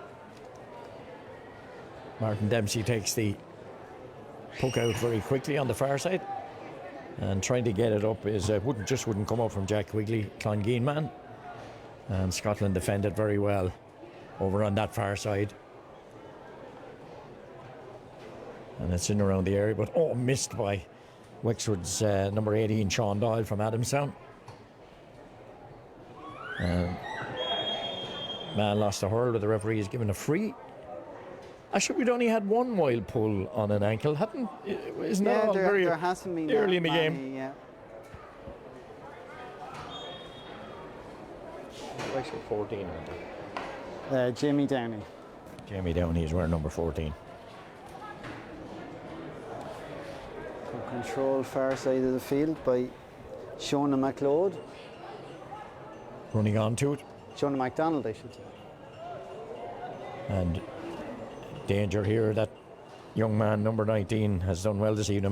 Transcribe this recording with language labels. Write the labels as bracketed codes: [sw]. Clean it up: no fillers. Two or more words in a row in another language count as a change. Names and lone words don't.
[en] Martin Dempsey takes the puck out very quickly on the far side, and trying to get it up is wouldn't come up from Jack Quigley, Clongeen man, and Scotland defended very well over on that far side, and it's in around the area, but missed by Wexford's number 18 Sean Doyle from Adamstown. Man lost a hurl, but the referee is given a free. Actually, we'd only had one wild pull on an ankle, isn't that all very there hasn't been early that in the many, game? Yeah. Wexford 14. Jamie Downey. Jamie Downey is wearing number 14. Control far side of the field by Seonaidh MacLeod. Running on to it. Seonaidh MacDonald, I should say. And danger here, that young man, number 19, has done well this evening.